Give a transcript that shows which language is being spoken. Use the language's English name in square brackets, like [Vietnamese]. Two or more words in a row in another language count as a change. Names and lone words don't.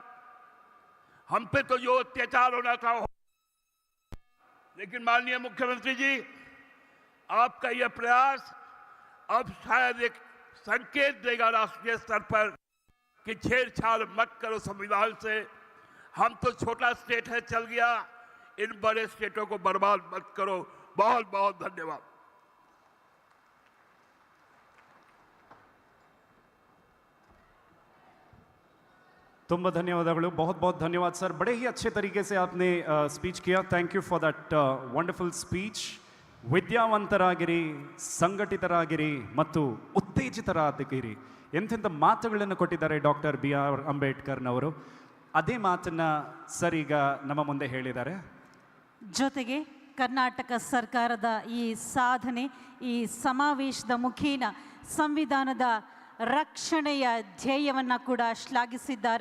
[Hindi] हम पे तो जो अत्याचार होना था, लेकिन माननीय मुख्यमंत्री जी, आपका यह प्रयास अब शायद एक संकेत देगा राष्ट्रीय स्तर पर कि छेड़छाड़ मत करो संविधान से। हम तो छोटा स्टेट है, चल गया, इन बड़े स्टेटों को बर्बाद मत करो। बहुत बहुत धन्यवाद। [Kannada] ತುಂಬ ಧನ್ಯವಾದಗಳು. [Hindi] बहुत बहुत धन्यवाद सर. बड़े ही अच्छे तरीके से आपने स्पीच किया. [English] thank you for that wonderful speech. [Kannada] ವಿದ್ಯಾವಂತರಾಗಿರಿ, ಸಂಘಟಿತರಾಗಿರಿ ಮತ್ತು ಉತ್ತೇಜಿತರಾಗಿರಿ. ಎಂತೆಂಥ ಮಾತುಗಳನ್ನು ಕೊಟ್ಟಿದ್ದಾರೆ ಡಾಕ್ಟರ್ BR ಅಂಬೇಡ್ಕರ್ನವರು. ಅದೇ ಮಾತನ್ನು ಸರ್ ಈಗ ನಮ್ಮ ಮುಂದೆ ಹೇಳಿದ್ದಾರೆ. ಜೊತೆಗೆ ಕರ್ನಾಟಕ ಸರ್ಕಾರದ ಈ ಸಾಧನೆ, ಈ ಸಮಾವೇಶದ ಮುಖೇನ ಸಂವಿಧಾನದ ರಕ್ಷಣೆಯ ಧ್ಯೇಯವನ್ನು ಕೂಡ ಶ್ಲಾಘಿಸಿದ್ದಾರೆ.